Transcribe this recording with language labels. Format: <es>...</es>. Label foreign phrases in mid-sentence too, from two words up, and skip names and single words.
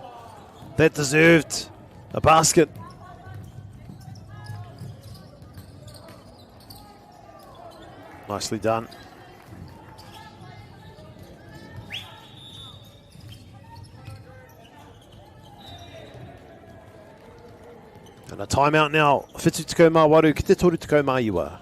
<en>That deserved a basket. Nicely done. And a timeout now.</en> <mi>Whitu tekau mā waru, ki te toru tekau mā iwa.</mi>